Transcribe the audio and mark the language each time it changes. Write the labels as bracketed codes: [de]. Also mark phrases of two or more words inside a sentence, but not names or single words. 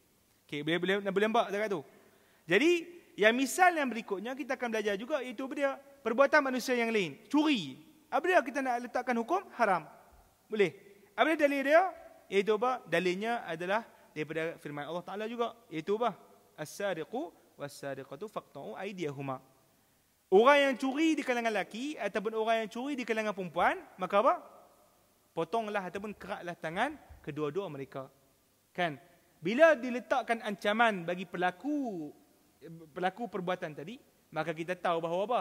[ms] Okey, boleh nampak dekat tu. Jadi, yang misal yang berikutnya kita akan belajar juga, iaitu dia perbuatan manusia yang lain. Curi. Apa dia kita nak letakkan hukum? Haram. Boleh. Apa dia dalil dia? Iaitu apa? Dalilnya adalah daripada firman Allah Ta'ala juga. Iaitu apa? [ar] السارق والسارقة فاقطعوا أيديهما. [ms] Orang yang curi di kalangan lelaki ataupun orang yang curi di kalangan perempuan, maka apa? Potonglah ataupun keratlah tangan kedua-dua mereka. Kan? Bila diletakkan ancaman bagi pelaku perbuatan tadi, maka kita tahu bahawa apa?